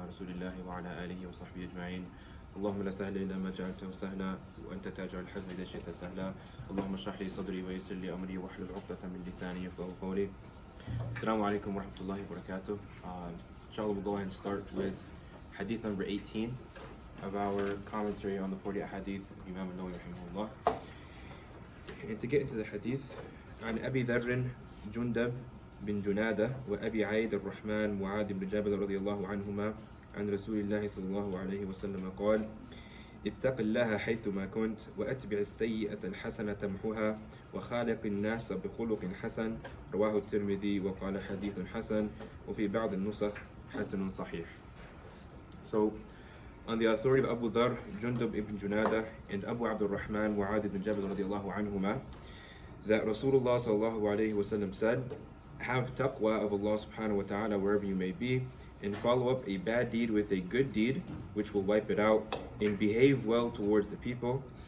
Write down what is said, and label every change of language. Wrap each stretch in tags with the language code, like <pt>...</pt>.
<ar>رسول الله وعلى آله وصحبه أجمعين. اللهم لا سهل إلا ما جعلته سهلا وأنت تجعل الحزن إذا شئت سهلا. اللهم اشرح لي صدري ويسر لي أمري واحلل عقدة من لساني يفقهوا قولي. Assalamu alaikum wa rahmatullahi wa barakatuh.</ar> <en>Inshallah, we'll go ahead and start with Hadith number 18 of our commentary on the 40 Hadith of Imam Al-Nawawi rahimahullah. And to get into the Hadith,</en> <ar>عن أبي ذر جندب بن جنادة وأبي عيد الرحمن معاذ بن جبل رضي الله عنهما عن رسول الله صلى الله عليه وسلم قال: اتق الله حيثما كنت وأتبع السيئة الحسنة تمحها وخالق الناس بخلق حسن. رواه الترمذي وقال حديث حسن وفي بعض النسخ حسن صحيح.</ar> <en>So, on the authority of Abu Dharr, Jundub ibn Junada, and Abu Abdul Rahman Mu'adh ibn Jabal</en> <ar>radiallahu anhuma,</ar> <en>that Rasulullah</en> <ar>sallallahu alayhi wa sallam</ar> <en>said, have taqwa of Allah</en> <ar>subhanahu wa ta'ala</ar> <en>wherever you may be, and follow up a bad deed with a good deed, which will wipe it out, and behave well towards the people.</en>